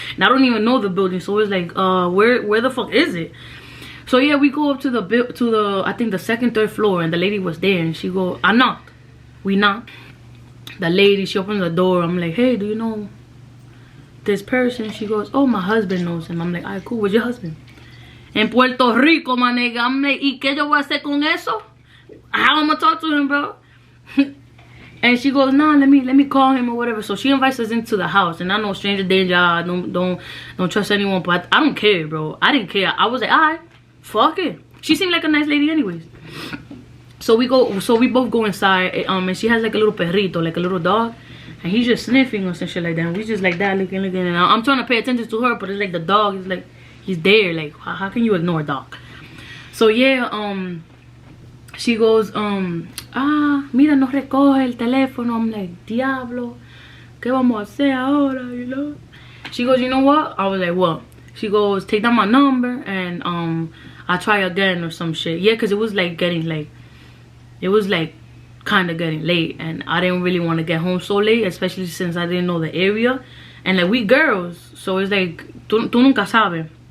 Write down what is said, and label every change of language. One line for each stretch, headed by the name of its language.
English: And I don't even know the building, so it's like, where the fuck is it? So yeah, we go up to the I think the second, third floor, and the lady was there, and she go, I knocked. We knocked. The lady, she opens the door. I'm like, hey, do you know this person? She goes, oh, my husband knows him. I'm like, alright, cool. What's your husband?
Spanish: En Puerto Rico,
English: my nigga. I'm like,
Spanish: ¿y qué yo voy a hacer con eso?
English: How am I gonna talk to him, bro? And she goes, nah, let me call him or whatever. So she invites us into the house, and I know stranger danger. I don't trust anyone, but I don't care, bro. I didn't care. I was like, alright, fuck it. She seemed like a nice lady, anyways. So we both go inside, and she has like a little perrito, like a little dog, and he's just sniffing us and shit like that. And we just like that, looking, and I'm trying to pay attention to her, but it's like the dog is like, he's there. Like, how can you ignore a dog? So yeah, she goes,
Spanish: mira, no recoge el teléfono.
English: I'm like,
Spanish: diablo, ¿qué vamos a hacer ahora?
English: You know? She goes, you know what? I was like, what? She goes, take down my number, and I'll try again or some shit. Yeah, because it was like getting like, it was like kind of getting late, and I didn't really want to get home so late, especially since I didn't know the area, and like we girls, so it's like
Spanish: tú nunca sabes.